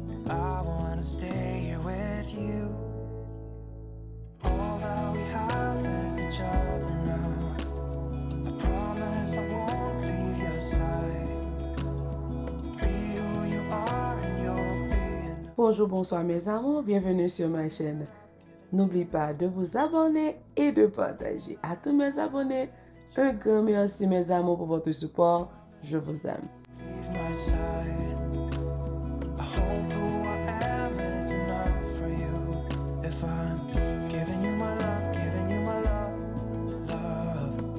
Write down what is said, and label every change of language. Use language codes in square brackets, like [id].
[en] I wanna stay here with you. All that we have is each other now. I promise I won't leave your side. Be who you are and you'll be. [fr] Bonjour, bonsoir mes amours, bienvenue sur ma chaîne. N'oublie pas de vous abonner et de partager. À tous mes abonnés, un grand merci mes amours pour votre support. Je vous aime. [en] Leave my side. I hope who I am is enough for you. If I'm giving you my love, giving you my love, love.